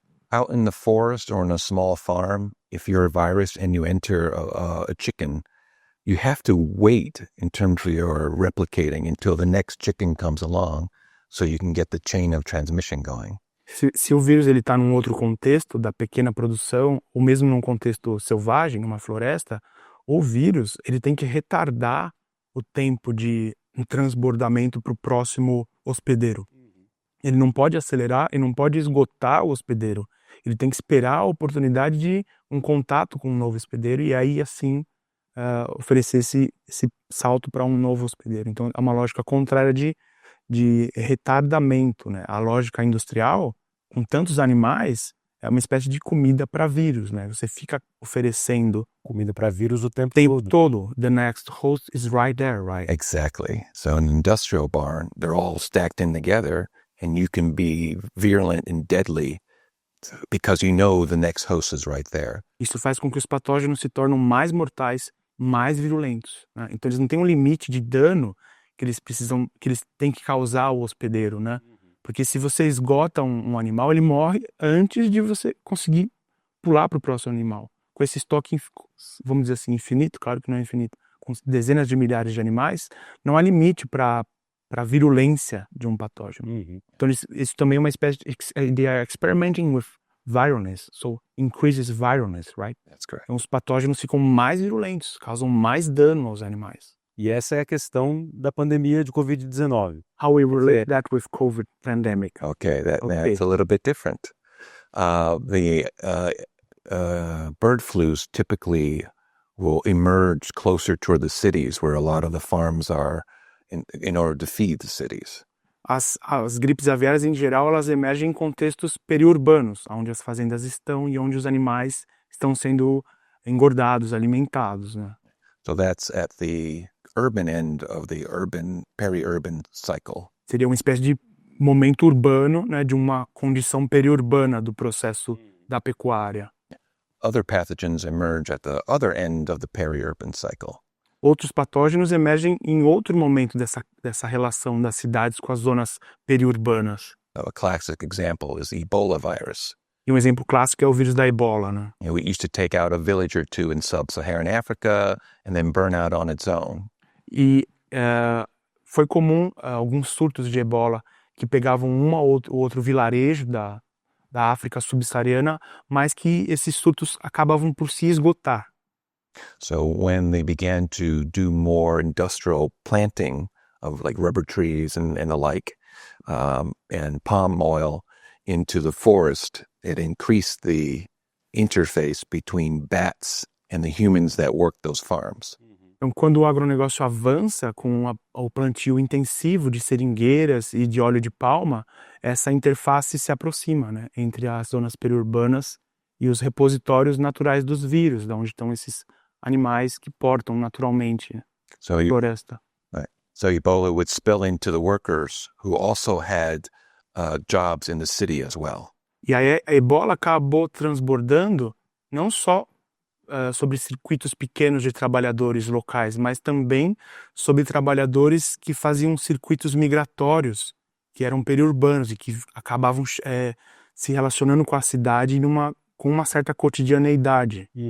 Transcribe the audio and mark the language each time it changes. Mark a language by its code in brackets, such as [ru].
[en] Out in the forest or in a small farm, if you're a virus and you enter a chicken, you have to wait in terms of your replicating until the next chicken comes along so you can get the chain of transmission going. [pt] Se o vírus está num outro contexto da pequena produção, ou mesmo num contexto selvagem, numa floresta, o vírus ele tem que retardar o tempo de um transbordamento para o próximo hospedeiro. Ele não pode acelerar e não pode esgotar o hospedeiro. Ele tem que esperar a oportunidade de um contato com um novo hospedeiro e aí, assim, oferecer esse salto para um novo hospedeiro. Então, é uma lógica contrária de retardamento, né? A lógica industrial, com tantos animais, é uma espécie de comida para vírus, né? Você fica oferecendo comida para vírus o tempo todo. [en] The next host is right there, right? Exactly. So in an industrial barn, they're all stacked in together, and you can be virulent and deadly because you know the next host is right there. [pt] Isso faz com que os patógenos se tornem mais mortais, mais virulentos, né? Então eles não têm um limite de dano que eles têm que causar ao hospedeiro, né? Porque se você esgota um animal, ele morre antes de você conseguir pular para o próximo animal. Com esse estoque, vamos dizer assim, infinito, claro que não é infinito, com dezenas de milhares de animais, não há limite para a virulência de um patógeno. Então isso também é uma espécie de [en] they are experimenting with virulence, so increases virulence, right? That's correct. [pt] Então os patógenos ficam mais virulentos, causam mais dano aos animais. E essa é a questão da pandemia de Covid-19. [en] How we relate that with COVID pandemic? Okay, that's a little bit different. The bird flus typically will emerge closer toward the cities where a lot of the farms are in order to feed the cities. [pt] As gripes aviárias, em geral, elas emergem em contextos periurbanos, onde as fazendas estão e onde os animais estão sendo engordados, alimentados, né? [en] So that's at the urban end of the peri-urban cycle. [pt] Seria uma espécie de momento urbano, né, de uma condição periurbana do processo da pecuária. [en] Other pathogens emerge at the other end of the peri-urban cycle. [pt] Outros patógenos emergem em outro momento dessa relação das cidades com as zonas periurbanas. [en] A classic example is Ebola virus. [pt] E um exemplo clássico é o vírus da ebola, né? [en] We used to take out a village or two in sub-Saharan Africa and then burn out on its own. [pt] E foi comum alguns surtos de ebola que pegavam ou outro vilarejo da África subsaariana, mas que esses surtos acabavam por se esgotar. [en] So when they began to do more industrial planting of like rubber trees and the like, and palm oil into the forest, it increased the interface between bats and the humans that work those farms. [pt] Então, quando o agronegócio avança com o plantio intensivo de seringueiras e de óleo de palma, essa interface se aproxima, né, entre as zonas periurbanas e os repositórios naturais dos vírus, de onde estão esses animais que portam naturalmente [en] So a you, [pt] floresta. [en] right. So Ebola would spill into the workers who also had jobs in the city as well. [pt] E aí a ebola acabou transbordando não só sobre circuitos pequenos de trabalhadores locais, mas também sobre trabalhadores que faziam circuitos migratórios, que eram periurbanos e que acabavam se relacionando com a cidade com uma certa cotidianeidade.